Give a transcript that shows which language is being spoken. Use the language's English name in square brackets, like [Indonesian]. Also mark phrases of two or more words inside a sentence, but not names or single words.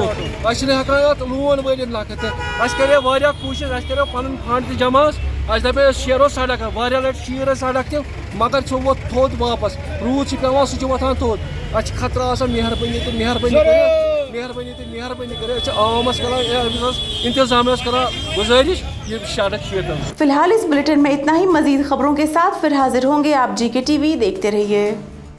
[Kashmiri] أسۍ چھِنہٕ ہٮ۪کان اتھ لون بٔرِتھ لۄکٕٹ تہِ اَسہِ کرے واریاہ کوٗشش اَسہِ کریو پنُن فنڈ تہِ جمع اَسہِ دپے أسۍ شیرو سڑک واریاہ لٹہِ شیٖر أسۍ سڑک تہِ مگر سُہ ووت تھوٚد واپس روٗد چھُ پیوان سُہ چھُ وۄتھان تھوٚد اَسہِ چھِ خطرٕ آسان مہربٲنی کٔرِتھ أسۍ چھِ عوامس کران انتظامیہس کران گزٲرش یہِ سڑک شیرتن [Urdu] فی الحال اس بلیٹن میں اتنا ہی۔ مزید خبروں کے ساتھ پھر حاضر ہوں گے آپ GK TV دیکھتے رہیے.